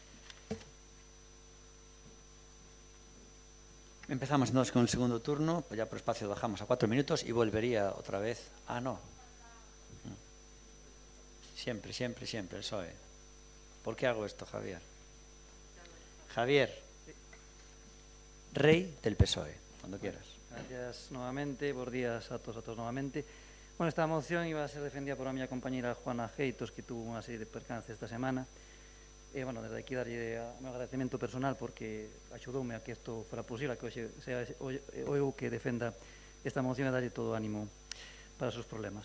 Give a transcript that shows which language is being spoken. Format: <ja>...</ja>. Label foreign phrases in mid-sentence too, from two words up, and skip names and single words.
<es>Empezamos entonces con el segundo turno, pues ya por espacio bajamos a 4 minutos y volvería otra vez. Ah, no. Siempre, siempre, siempre, el PSOE. ¿Por qué hago esto, Javier? Javier, rey del PSOE, cuando quieras. Gracias nuevamente, buenos días a todos nuevamente. Bueno, esta moción iba a ser defendida por</es> <gl>a miña compañera Juana Geitos, que tuvo unha serie de percances esta semana. Bueno, desde aquí darlle o meu agradecemento personal porque axudoume a que isto fora posible, a que hoxe sea eu que defenda esta moción e darlle todo o ánimo para os seus problemas.</gl>